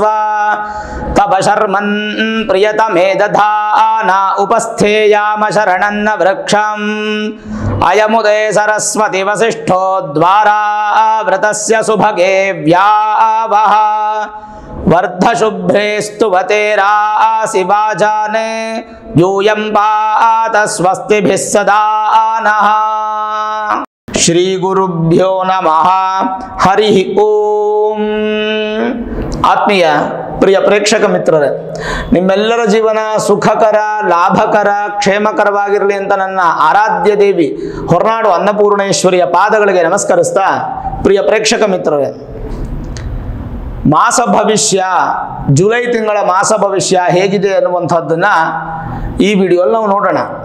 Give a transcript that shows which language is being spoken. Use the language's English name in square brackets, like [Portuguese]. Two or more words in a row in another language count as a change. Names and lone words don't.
[Sanskrit] तव शर्मन् प्रियतमे दधाना उपस्थेयाम शरणन्न वृक्षम् अयमुदे सरस्वती वसिष्ठो द्वारा व्रतस्य सुभगे व्यावः वर्धशुभ्रे स्तुवते रासि वाजाने यूयं पात स्वस्तिभिः सदा नः। श्री गुरुभ्यो नमः। हरि ओम। [Kannada] ಆತ್ಮೀಯ ಪ್ರಿಯ ಪ್ರೇಕ್ಷಕ ಮಿತ್ರರೇ, ನಿಮ್ಮೆಲ್ಲರ ಜೀವನ ಸುಖಕರ, ಲಾಭಕರ, ಕ್ಷೇಮಕರವಾಗಿರಲಿ ಅಂತ ನನ್ನ ಆರಾಧ್ಯ ದೇವಿ ಹೊರನಾಡು ಅನ್ನಪೂರ್ಣೇಶ್ವರಿಯ ಪಾದಗಳಿಗೆ ನಮಸ್ಕರಿಸ್ತಾ, ಪ್ರಿಯ ಪ್ರೇಕ್ಷಕ ಮಿತ್ರರೇ, ಮಾಸ ಭವಿಷ್ಯ, ಜುಲೈ ತಿಂಗಳ ಮಾಸ ಭವಿಷ್ಯ ಹೇಗಿದೆ ಅನ್ನುವಂಥದ್ದನ್ನು ಈ ವಿಡಿಯೋಲ್ಲಿ ನಾವು ನೋಡೋಣ.